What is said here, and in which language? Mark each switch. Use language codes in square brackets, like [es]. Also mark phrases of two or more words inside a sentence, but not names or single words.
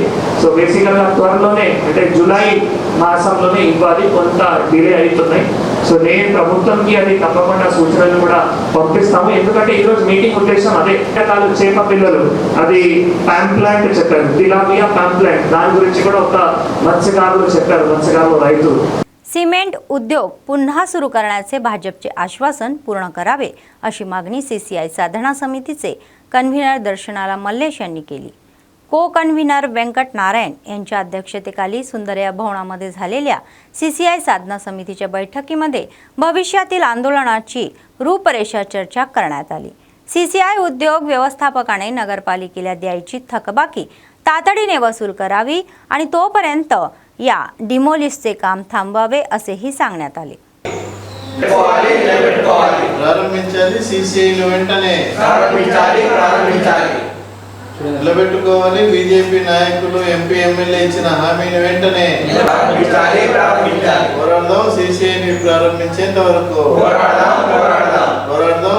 [en] so basically [te] త్వరలోనే అంటే జూలై మాసంలోనే ఇవ్వాలి, కొంత డిలే అవుతున్నాయి. సో నేను ప్రభుత్వంకి అది తప్పకుండా సూచనలు కూడా పంపిస్తాము. ఎందుకంటే ఈరోజు మీటింగ్ ఉద్దేశం అదే, రకాల చేప పిల్లలు అది ప్యాంప్లాంట్ చెప్పారు, తిలాపియా ప్యాంప్లాంట్, దాని गुరించి కూడా ఒక మత్స్యకారులు చెప్పారు, మత్స్యకారులు రైతు. [mr] सिमेंट उद्योग पुन्हा सुरू करण्याचे भाजपचे आश्वासन पूर्ण करावे अशी मागणी CCI साधना समितीचे कन्व्हेनर दर्शनाला मल्लेश यांनी केली. [en] co convener [mr] व्यंकट नारायण यांच्या अध्यक्षतेखाली सुंदरया भवनामध्ये झालेल्या CCI साधना समितीच्या बैठकीमध्ये भविष्यातील आंदोलनाची रूपरेषा चर्चा करण्यात आली. CCI उद्योग व्यवस्थापकाने नगरपालिकेला द्यायची थकबाकी तातडीने वसूल करावी आणि तोपर्यंत या डिमोलिशचे काम थांबवावे असेही सांगण्यात आले. [te] ప్రారంభించాలి CCIను వెంటనే నిలబెట్టుకోవాలి. బీజేపీ నాయకులు MP ఎమ్మెల్యే ఇచ్చిన హామీని వెంటనే పోరాడదాం. CCIని ప్రారంభించేంత వరకు పోరాడదాం.